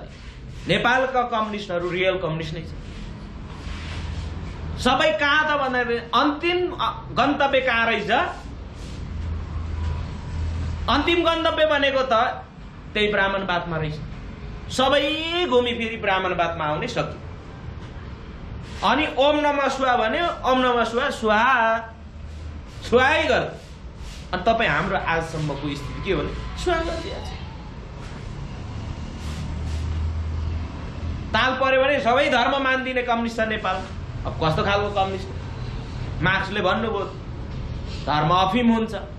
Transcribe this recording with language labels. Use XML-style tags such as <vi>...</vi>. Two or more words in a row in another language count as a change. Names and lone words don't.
<ne>नेपालका कम्युनिस्टहरू</ne> <en>real communist</en> <ne>नै छ। सबै कहाँ त भन्दाखेरि अन्तिम गन्तव्य कहाँ रहेछ? अन्तिम गन्तव्य भनेको त त्यही ब्राह्मणवादमा रहेछ। सबै घुमी फेरि ब्राह्मणवादमा आउने सक्यो। अनि</ne> <sa>ओम नमः शिवाय</sa> <ne>भन्यो,</ne> <sa>ओम नमः शिवाय</sa> <ne>सुहाई गर। अनि तपाईँ हाम्रो आजसम्मको स्थिति के हो भने सुहाई गरिदिएको छ। ताल पर्यो भने सबै धर्म मानिदिने कम्युनिस्ट छ नेपाल। अब कस्तो खालको कम्युनिस्ट? मार्क्सले भन्नुभयो धर्म अफिम हुन्छ।</ne>